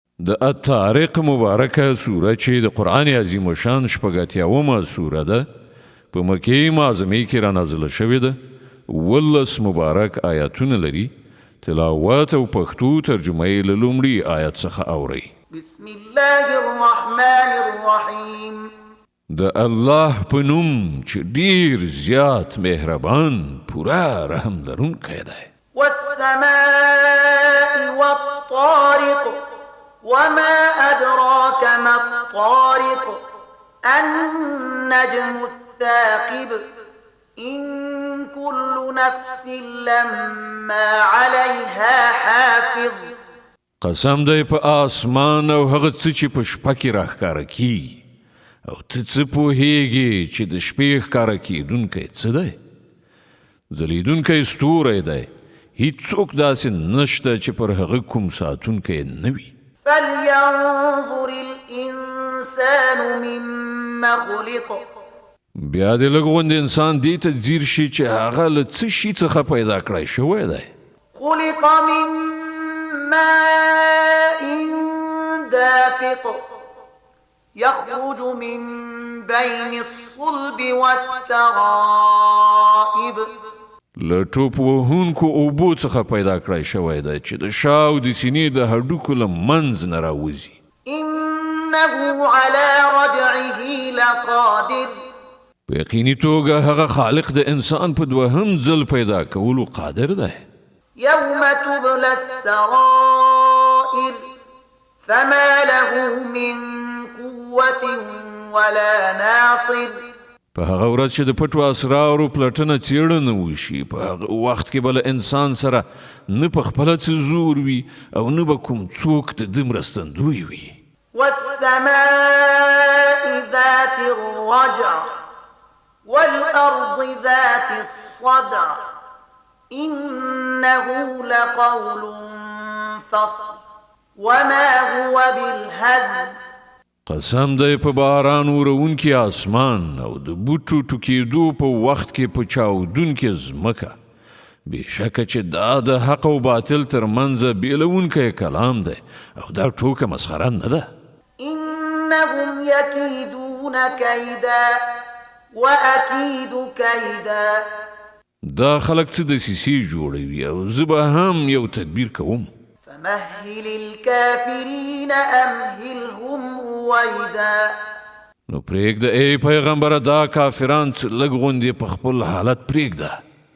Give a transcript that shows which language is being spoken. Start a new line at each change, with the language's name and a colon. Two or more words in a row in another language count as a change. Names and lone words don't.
Pashto: د الطارق مبارکه سوره چې د قرآن عظیم الشان شپږ سوره ده په مکې معظمې کې را نازله شوې ده 18 مبارک آیاتونه لري تلاوت او پښتو ترجمه یې له لومړي آیت څخه اورئ
Arabic: بسم الله الرحمن الرحیم
Pashto: د الله په نوم چې ډیر زیات مهربان پورا رحم لرونکی دی
Arabic: والسماء والطارق وما أدراك ما الطارق النجم الثاقب إن كل نفس لما عليها حافظ
Pashto: قسم دی په آسمان او هغه څه چې په شپه کې راښکاره کیږي او ته څه پوهیږي چې د شپې ښکاره کیدونکی څه دی ځلیدونکی ستوری دی هیڅوک داسې نشته چې پر هغه کوم ساتونکی نه وي
Arabic: فلينظر الإنسان مما خلق
Pashto: بیا دې لږ غوندې انسان دې ته ځیر شي چې هغه له څه شي څخه پیدا کړی شوی دی
Arabic: خلق من ماء دافق يخرج من بين الصلب والترائب
Pashto: له ټوپ وهونکو اوبو څخه پیدا کړی شوی دی چې د شا او د سینې د هډوکو له منځ نه راوځي
Arabic: إنه على رجعه لقادر
Pashto: په یقیني توګه هغه خالق د انسان په دوهم ځل پیدا کولو قادر دی
Arabic: يوم تبلى السرائر فما له من قوة ولا ناصر
Pashto: په هغه ورځ چې د پټو اسرارو پلټنه څېړنه وشي په هغه وخت کې به له انسان سره نه په خپله څه زور وي او نه به کوم څوک د ده مرستندوی وي
Arabic: والسماء ذات الرجع والأرض ذات الصدع إنه لقول فصل وما هو بالهزل
Pashto: قسم دی په باران ورونکي آسمان او د بوټو ټوکېدو په وخت کې په چاودونکې ځمکه بېشکه چې دا د حق او باطل ترمنځه بیلونکی کلام دی او دا ټوکه مسخره نه ده
Arabic: إنهم يكيدون كيدا وأكيد كيدا
Pashto: دا خلک څه دسیسې جوړوي او زه به هم یو تدبیر کوم
Arabic: فمهل الكافرين أمهلهم رويدا
Pashto: نو پرېږده ای پیغمبره دا کافران څه لږ غوندې په خپل حالت پرېږده